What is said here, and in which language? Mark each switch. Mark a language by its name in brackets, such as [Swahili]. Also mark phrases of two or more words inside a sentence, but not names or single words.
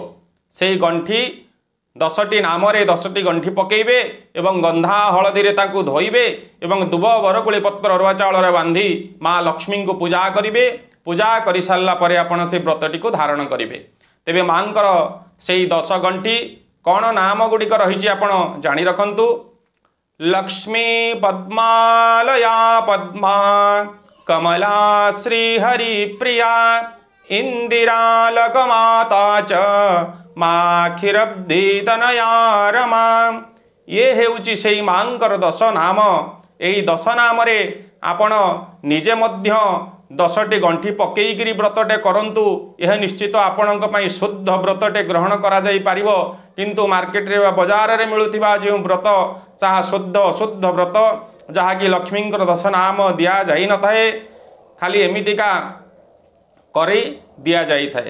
[Odia] ସେଇ ଗଣ୍ଠି 10ଟି ନାମରେ 10ଟି ଗଣ୍ଠି ପକେଇବେ ଏବଂ ଗନ୍ଧ ହଳଦୀ ରେ ତାକୁ ଧୋଇବେ ଏବଂ ଦୁବ ବରକୋଳି ପତ୍ର ଅରୁଆ ଚାଉଳ ବାନ୍ଧି ମାଁ ଲକ୍ଷ୍ମୀ କୁ ପୂଜା କରିବେ। ପୂଜା କରି ସାରିଲା ପରେ ଆପଣ ସେ ବ୍ରତଟି କୁ ଧାରଣ କରିବେ। ତେବେ ମାଙ୍କର ସେଇ 10 ଗଣ୍ଠି କେଉଁ ନାମ ଗୁଡ଼ିକ ରହି ଆପଣ ଜାଣି ରଖନ୍ତୁ। [Sanskrit] लक्ष्मी पद्मालया पद्मा कमला श्रीहरि प्रिया इंदिरा लकमाता च माँ क्षीरब्धि तनया रमा। [Odia] ଏ ହେଉଛି ସେଇ ମାଙ୍କର 10 ନାମ। ଏଇ 10 ନାମ ରେ ଆପଣ ନିଜେ ମଧ୍ୟ 10ଟି ଗଣ୍ଠି ପକେଇକରି ବ୍ରତଟେ କରନ୍ତୁ। ଏହ ନିଶ୍ଚିତ ଆପଣଙ୍କ ପାଇଁ ଶୁଦ୍ଧ ବ୍ରତଟେ ଗ୍ରହଣ କରା ଯାଇ ପାରିବ। କିନ୍ତୁ ମାର୍କେଟ ରେ ବଜାର ରେ ମିଳୁଥିବା ଯେ ବ୍ରତ ଚାହା ଶୁଦ୍ଧ ଅଶୁଦ୍ଧ ବ୍ରତ ଯାହା କି ଲକ୍ଷ୍ମୀଙ୍କର 10 ନାମ ଦିଆ ଯାଇ ନ ଥାଏ, ଖାଲି ଏମିତିକା କରି ଦିଆ ଯାଇ ଥାଏ।